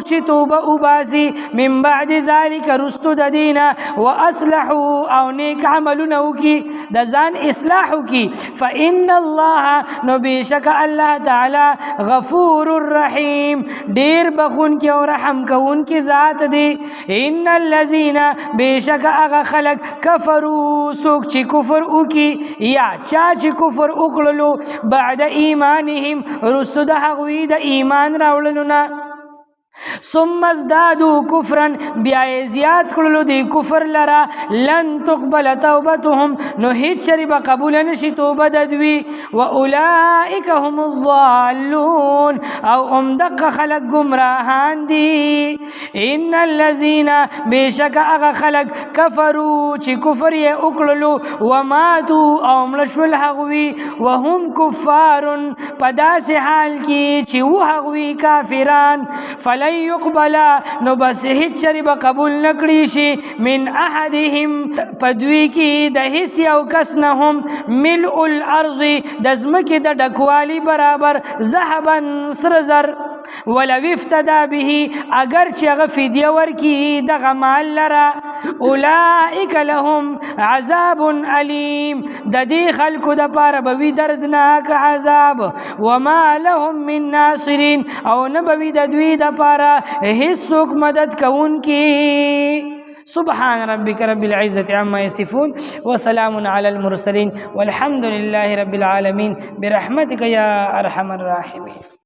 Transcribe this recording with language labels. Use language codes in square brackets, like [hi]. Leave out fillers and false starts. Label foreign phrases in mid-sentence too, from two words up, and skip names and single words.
[ps] چې توبه وباسي [ar] من بعد ذلک [ps] رستو د دینه واصلحوا او نیک عملونه وکي د ځان اصلاح وکي [ar] فان الله [ps] نو بشک الله تعالی [ar] غفور الرحیم [ps] ډیر بخون کې او رحم کوون کې ذات دی [ar] ان الذين [ps] بشک هغه خلق کفروا سوک چې کفر وکي یا چا چې کفر وکړلو [ar] بعد ایمانهم [ps] رستو د هغوی د ایمان راوړلو نه [ar] ثم ازدادوا كفرا [ps] بیا زیات کړلو دی کفر لرا [ar] لن تقبل توبتهم [ps] نو هیڅ شری به قبول نشي توبه د دوی [ar] واولئک هم الضالون [ps] او دق خلق گمراهان دي [ar] ان الذين [ps] بشک هغه خلق کفروا چې کفر یې وکړلو وماتوا او ملشل هغوی [ar] وهم کفار [ps] په داسې حال کې چې و هغوی کافران [ar] فلا يقبل [ps] نو بس هیڅ شری به قبول نکړي شي [ar] من احدهم [ps] پدوی کې د هیڅ یو کس نه هم [ar] ملء الارض [ps] د ځمکې د ډکوالي برابر ذهبا سره زر [ar] ولو افتدى به [ps] اگر چې هغه فدیه ورکي دغه مال لره [ar] اولئک لهم عذاب علیم [ps] د دې خلکو د پاره به وي دردناک عذاب [ar] وما لهم من ناصرین [ps] او نه به وي د دوی د پاره هیڅوک مدد [ar] کوونکي سبحان ربك رب العزة عما يصفون وسلام على المرسلين والحمد لله رب العالمين برحمتك يا أرحم الراحمين.